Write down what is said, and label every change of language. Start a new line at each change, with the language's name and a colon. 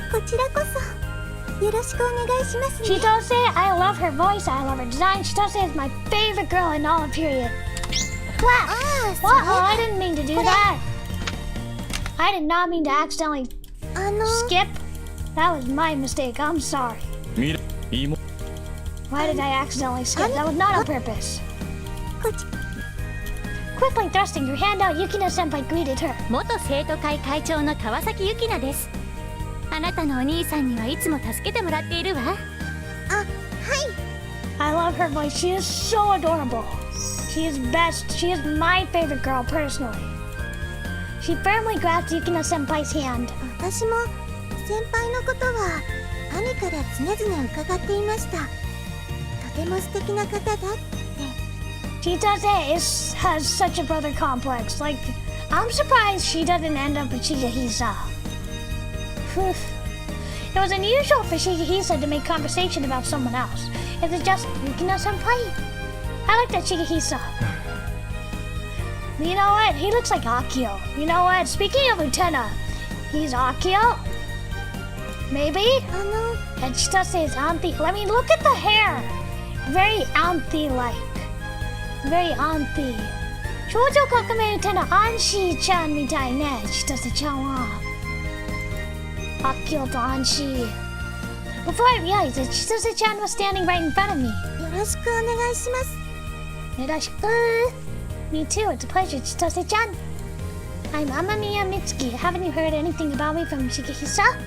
Japanese: こちらこそよろしくお願いしますね。
English: Chitose, I love her voice. I love her design. Chitose is my favorite girl in all of period. Wow! What? Oh, I didn't mean to do that. I did not mean to accidentally skip. That was my mistake. I'm sorry.
Japanese: 見れ、妹。
English: Why did I accidentally skip? That was not on purpose.
Japanese: こっち
English: Quickly thrusting her hand out, Yukina senpai greeted her.
Japanese: 元生徒会会長の川崎ゆきなです。あなたのお兄さんにはいつも助けてもらっているわ。あ、はい。
English: I love her voice. She is so adorable. She is best. She is my favorite girl personally. She firmly grasped Yukina senpai's hand.
Japanese: 私も先輩のことは兄から常々伺っていました。とても素敵な方だって。
English: Chitose has such a brother complex. Like, I'm surprised she doesn't end up with Shigehisa. Whew. It was unusual for Shigehisa to make conversation about someone else. Is it just Yukina senpai? I like that Shigehisa. You know what? He looks like Akio. You know what? Speaking of Utena, he's Akio? Maybe? And Chitose is Anthi. I mean, look at the hair. Very Anthi-like. very auntie.
Japanese: 少女革命歌のアンシーちゃんみたいね、千歳ちゃんは。あっきょうとアンシー。
English: Before I realized it, 千歳ちゃん was standing right in front of me.
Japanese: よろしくお願いします。よろしく。
English: Me too, it's a pleasure, 千歳ちゃん。 I'm Amamiya Mitsuki. Haven't you heard anything about me from Shigehisa?